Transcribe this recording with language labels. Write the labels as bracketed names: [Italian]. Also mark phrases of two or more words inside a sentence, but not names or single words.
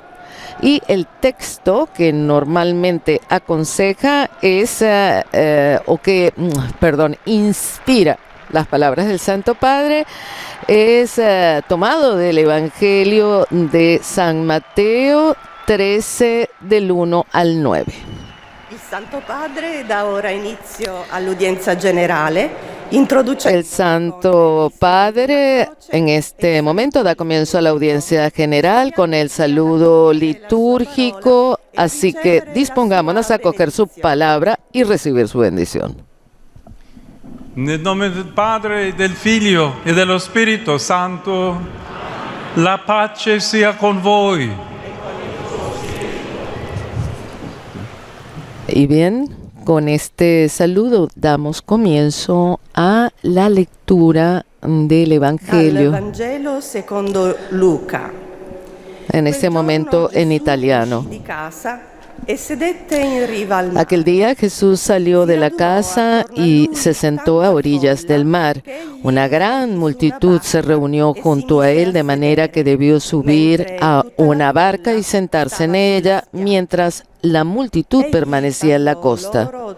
[Spanish] Y el texto que normalmente aconseja es, inspira las palabras del Santo Padre, es tomado del Evangelio de San Mateo 13, del 1 al 9. [Italian] Il Santo Padre da ora inizio all'udienza generale. [Spanish] El Santo Padre en este momento da comienzo a la audiencia general con el saludo litúrgico, así que dispongámonos a coger su palabra y recibir su bendición. [Italian] Nel nome del Padre, del Figlio e dello Spirito Santo, la pace sia con voi. [Spanish] Y bien, con este saludo damos comienzo a la lectura del Evangelio. [Italian] Dal Vangelo secondo Luca. [Spanish] En este momento en italiano. [Italian] Di casa e sedette in riva al mare. [Spanish] Aquel día Jesús salió de la casa y se sentó a orillas del mar. Una gran multitud se reunió junto a él, de manera que debió subir a una barca y sentarse en ella, mientras la multitud permanecía en la costa.